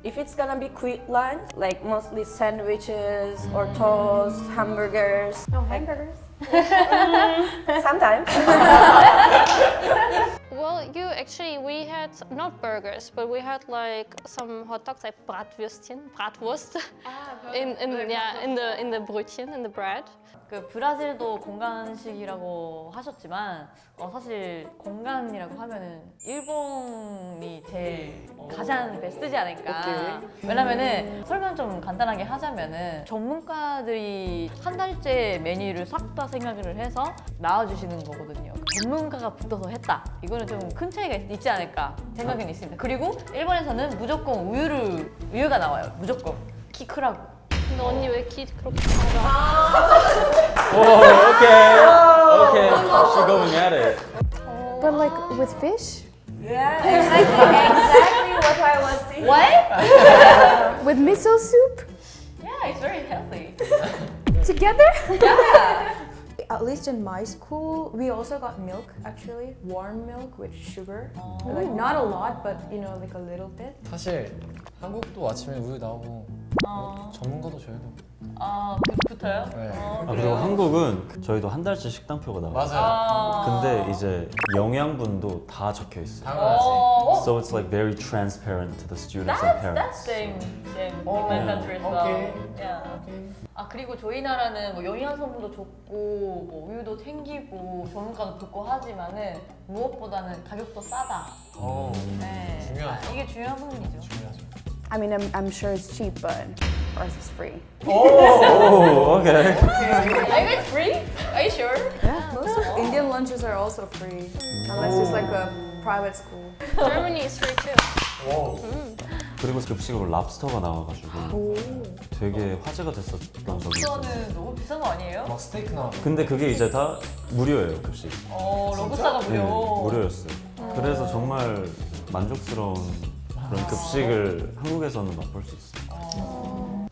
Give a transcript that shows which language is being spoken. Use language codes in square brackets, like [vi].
[en] If it's gonna be quick lunch, like mostly sandwiches or toast, hamburgers. No hamburgers. Sometimes. Well, we had not burgers, but we had like some hot dogs, like Bratwurst, in the Brötchen, in the bread. [ko] 그 브라질도 건강식이라고 하셨지만 사실 건강이라고 하면은 일본이 제일 가장 베스트지 않을까. 왜냐면은 설명 좀 간단하게 하자면은 전문가들이 한 달째 메뉴를 싹 다 생각을 해서 나와주시는 거거든요. 전문가가 붙어서 했다. 이거는 좀 큰 차이가 있지 않을까 생각은 있습니다. 그리고 일본에서는 무조건 우유가 나와요. 무조건 키 크라고. 근데 언니 왜 키 그렇게 작아? [en] Okay. She going at it. But like with fish? Yeah, exactly what I was thinking. What? With miso soup? Yeah, it's very healthy. Together? At least in my school, we also got milk actually, warm milk with sugar. Like not a lot, but you know, like a little bit. [ko] 사실 한국도 아침에 우유 나오고 뭐 전문가도 저희도 붙어요? 네. 그리고 한국은 저희도 한 달치 식단표가 나와요. 맞아요. 근데 이제 영양분도 다 적혀 있어요. 당연하지. [en] So it's like very transparent to the students and That's parents. same in my country as well. [ko] 오케이. [en] Yeah. [ko] 그리고 저희 나라는 뭐 영양성분도 좋고 뭐 우유도 챙기고 전문가도 붙고 하지만은 무엇보다는 가격도 싸다. 네. 중요하죠. 이게 중요한 부분이죠. 중요하죠. [en] I mean, I'm sure it's cheap, but ours is free. Oh, okay. Are you guys free? Are you sure? Most of Indian lunches are also free, unless it's like a private school. Germany is free too. [ko] 그리고 급식으로 랍스터가 나와가지고 되게 화제가 됐었던 적이 있어요. 이거는 너무 비싼 거 아니에요? 막 스테이크 나오고. 근데 그게 이제 다 무료예요, 급식. 러브스타가 네, 무료. 무료였어요. 그래서 정말 만족스러운 그런 급식을 한국에서는 맛볼 수 있어요.